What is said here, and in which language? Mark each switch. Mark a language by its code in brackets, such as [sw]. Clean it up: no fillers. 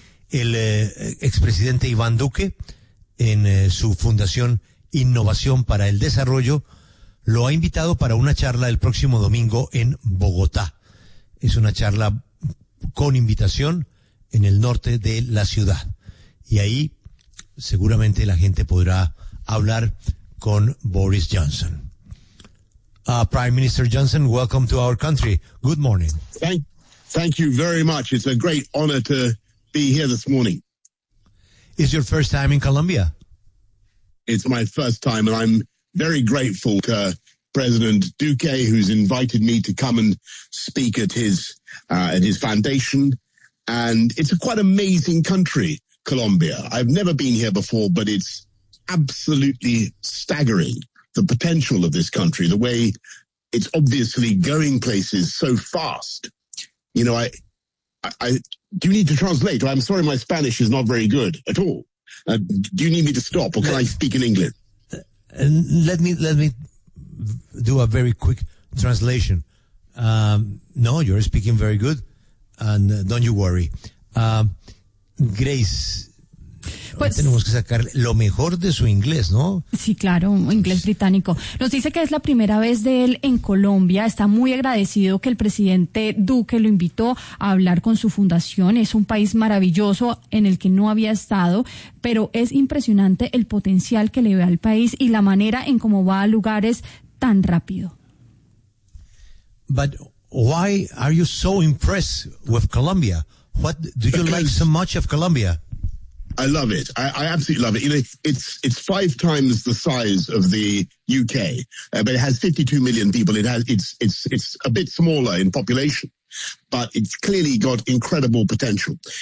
[es] El expresidente Iván Duque, en su fundación Innovación para el Desarrollo, lo ha invitado para una charla el próximo domingo en Bogotá. Es una charla con invitación en el norte de la ciudad. Y ahí seguramente la gente podrá hablar con Boris Johnson. [en] Prime Minister Johnson, welcome to our country. Good morning. Thank you very much. It's a great honor to be here this morning. Is your first time in Colombia? It's my first time, and I'm very grateful to President Duque, who's invited me to come and speak at his foundation. And it's a quite amazing country, Colombia. I've never been here before, but it's absolutely staggering, the potential of this country, the way it's obviously going places so fast. You know, I do you need to translate? I'm sorry, my Spanish is not very good at all. Do you need me to stop, or can I speak in English? Let me do a very quick translation. No, you're speaking very good, and don't you worry. [es] Grace, pues, tenemos que sacar lo mejor de su inglés, ¿no? Sí, claro, un inglés británico. Nos dice que es la primera vez de él en Colombia. Está muy agradecido que el presidente Duque lo invitó a hablar con su fundación. Es un país maravilloso en el que no había estado, pero es impresionante el potencial que le ve al país y la manera en cómo va a lugares tan rápido. [en] But why are you so impressed with Colombia? What do you like so much of Colombia? I love it. I absolutely love it. You know, it's five times the size of the UK, but it has 52 million people. It's a bit smaller in population, but it's clearly got incredible potential.